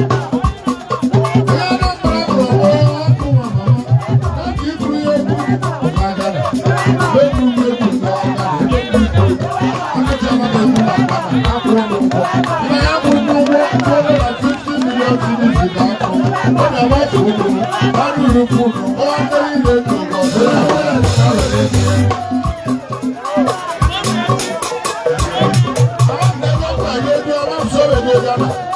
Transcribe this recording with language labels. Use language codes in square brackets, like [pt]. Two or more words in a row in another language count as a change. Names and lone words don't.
[ig] Onye Anambra bụrụ onwe ya, ọkụ nwa mama. Ọ dị iburu ya okwu, ọ ga-ada. Egwu m egwu na ọ ga-ada. Egwu m egwu. Ọ dịcha mma na egwu na ọ ga-ada. Akwụrụ m ụgwọ. Nna ya bụ ndị ụgwọ, [en] two hundred and fifty million cedis [ig] ga-akụ. Ọ ga-agbafu ụgwọ. Ọ rụrụ ụkwụ. Ọ ga-adịrị ile ndụ ụgwọ. Ọ ga-adịrị ile ndụ ụgwọ. Ọ na-eme ọkwa ya, ebe ọ na-akpọ ndị agha.